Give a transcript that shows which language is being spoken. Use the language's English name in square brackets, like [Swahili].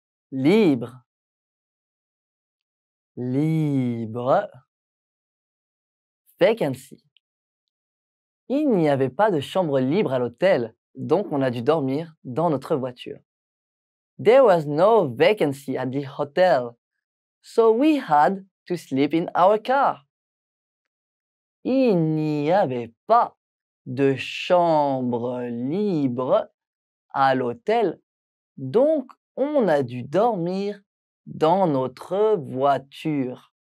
[French] Libre. Libre. Vacancy. Il n'y avait pas de chambre libre à l'hôtel, donc on a dû dormir dans notre voiture. [English] There was no vacancy at the hotel, so we had to sleep in our car. [French] Il n'y avait pas de chambre libre à l'hôtel, donc on a dû dormir dans notre voiture.